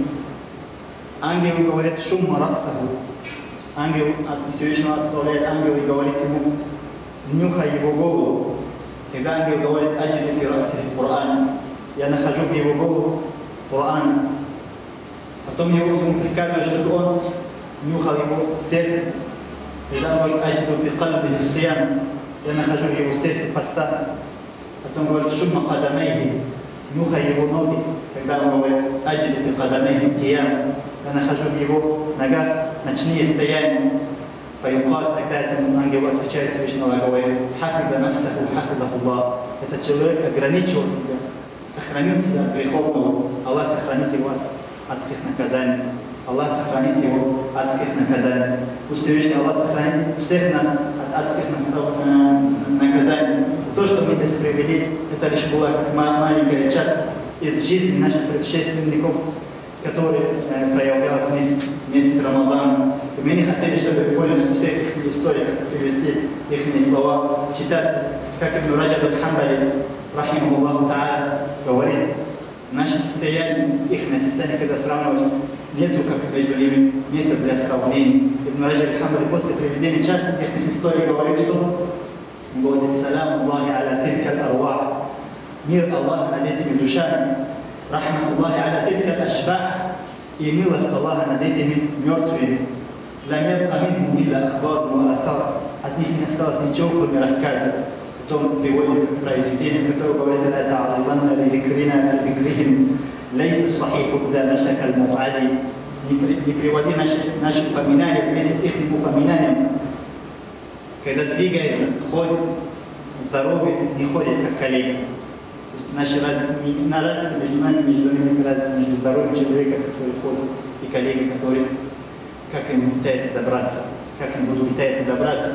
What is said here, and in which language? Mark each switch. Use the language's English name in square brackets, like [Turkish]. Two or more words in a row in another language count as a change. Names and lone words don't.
[Russian] Ангел говорит: [Arabic] «شم رأسه». [Russian] Ангел от Всевышнего отправляет ангел и говорит ему: «Нюхай его голову». Тогда ангел говорит: [Arabic] «أجد في رأسه قرآن». [Russian] Я нахожу в его голову Коран. Потом ему приказывают, чтобы он нюхал его сердце. Тогда он говорит: [Arabic] «أجد في قلبه الصيام». [Russian] Я нахожу в его сердце поста. Потом говорит: [Arabic] «شم قدميه». [Russian] Нюхай его ноги. Тогда он говорит: [Arabic] «أجد في قدميه قيام». [Russian] Я нахожу в его ногах ночные стояния. Фаюкат, тогда этому ангелу отвечает Всевышний Аллах, говорит: [Arabic] «حفظ نفسه حفظه الله». [Russian] Этот человек ограничивал себя, сохранил себя от греховного. Аллах сохранит его от адских наказаний. Аллах сохранит его от адских наказаний. Пусть Всевышний Аллах сохранит всех нас от адских наказаний. то, что мы здесь привели, это лишь была маленькая часть из жизни наших предшественников, которые проявлялась вместе с Рамаданом. И мы не хотели, чтобы полностью все их истории, как привести их слова, читать, как Ибн Раджаб аль-Хамбали, [Arabic] رحمه الله تعالى, [Russian] говорит, наше состояние, их состояние, когда сравнивать, нету как между ними места для сравнения. Ибн Раджаб аль-Хамбали после приведения части их истории говорит, что говорит, [Arabic] سلام الله على تلك الأرواح, [Russian] мир Аллаха над этими душами, [Arabic] رحمة الله على تلك الأشباح, [Russian] и милость Аллаха над этими мертвыми. [Arabic] لم يبق منهم إلا أخبار وآثار. [Russian] От них не осталось ничего, кроме рассказа. Потом приводит произведение, в котором говорится: [Arabic] «لا تعرضن لذكرنا في ذكرهم, ليس صحيحه إذا ماشاك المعالي». [Russian] Не приводи наши упоминания вместе с их упоминанием. Когда двигается, ходит, здоровый, не ходит как коллега. То есть наши разницы между нами, между ними, разница между здоровым человеком, который ходит, и коллегой, который как им пытается добраться, как им будут пытаться добраться.